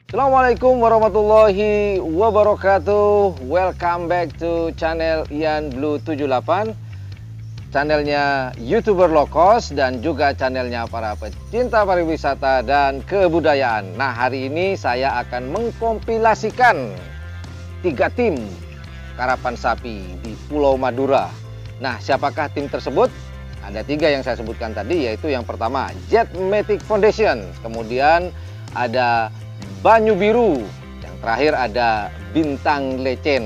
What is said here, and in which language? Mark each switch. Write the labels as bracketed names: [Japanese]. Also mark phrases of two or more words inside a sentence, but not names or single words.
[Arabic] السلام عليكم ورحمة الله وبركاته. [English] Welcome back to channel Ian Blue 78, [Indonesian] channelnya [English] YouTuber low cost [Indonesian] dan juga channelnya para pecinta pariwisata dan kebudayaan. Nah, hari ini saya akan mengkompilasikan 3 tim karapan sapi di Pulau Madura. Nah, siapakah tim tersebut? Ada 3 yang saya sebutkan tadi, yaitu yang pertama Jetmatic Foundation, kemudian ada Banyu Biru, yang terakhir ada Bintang Lecen.